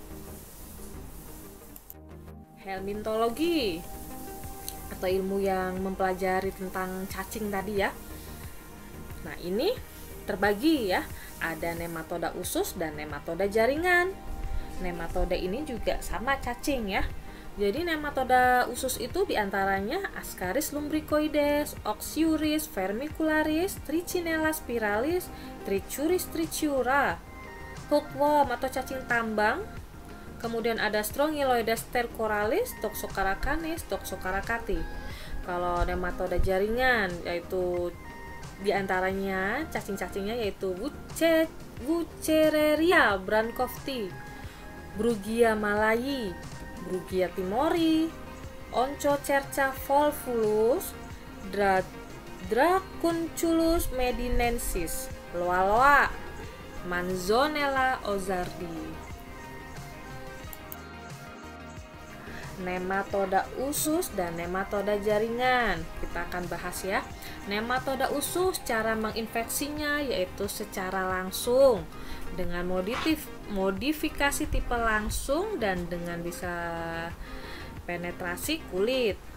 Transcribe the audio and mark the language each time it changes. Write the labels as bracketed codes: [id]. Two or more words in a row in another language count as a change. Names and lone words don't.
[id] Helmintologi atau ilmu yang mempelajari tentang cacing tadi ya. Nah, ini terbagi ya. Ada nematoda usus dan nematoda jaringan. Nematoda ini juga sama cacing ya. Jadi nematoda usus itu diantaranya Ascaris lumbricoides, Oxyuris vermicularis, Trichinella spiralis, Trichuris trichiura, hookworm atau cacing tambang. Kemudian ada Strongyloides stercoralis, Toxocarakanis, Toxocaracati. Kalau nematoda jaringan yaitu diantaranya cacing-cacingnya yaitu Wuchereria brancofti, Brugia malayi, Brugia timori, Onchocerca volvulus, Dracunculus medinensis, Loa-loa, Manzonella ozardi. Nematoda usus dan nematoda jaringan kita akan bahas ya. Nematoda usus cara menginfeksinya yaitu secara langsung dengan modifikasi tipe langsung dan dengan bisa penetrasi kulit.